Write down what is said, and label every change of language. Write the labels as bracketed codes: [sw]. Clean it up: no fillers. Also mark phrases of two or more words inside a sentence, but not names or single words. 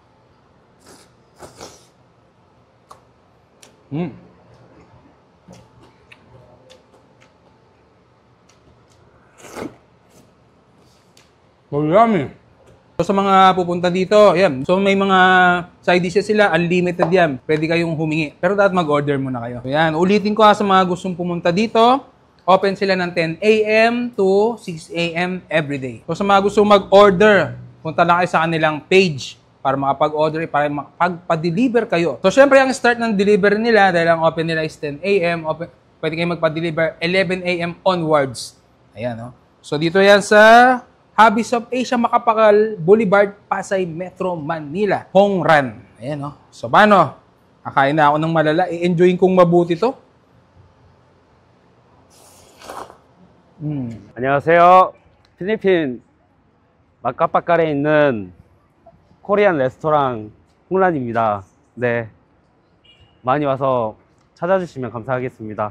[en] Oh, yummy. [tl] So, sa mga pupunta dito, yan. So, may mga [en] side dishes [tl] sila, unlimited yan. Pwede kayong humingi. Pero dapat mag-order muna kayo. So, yan. Ulitin ko sa mga gustong pumunta dito. [en] Open [tl] sila ng [en] 10 a.m. to 6 a.m. every day. [tl] So, sa mga gustong mag-order, punta lang kayo sa kanilang page para makapag-order, para makapag-deliver kayo. So, syempre, ang start ng delivery nila, dahil ang open nila is 10 a.m., pwede kayo magpa-deliver 11 a.m. onwards. Ayan, no? So, dito yan sa Hobbies of Asia, Macapagal Boulevard, Pasay, Metro Manila. Hong Run. Ayan, no? So, paano? Kakain na ako ng malala. I-enjoyin kong mabuti to. [ko] 안녕하세요. 필리핀 마카파칼에 있는 코리안 레스토랑 홍란입니다. 네, 많이 와서 찾아주시면 감사하겠습니다.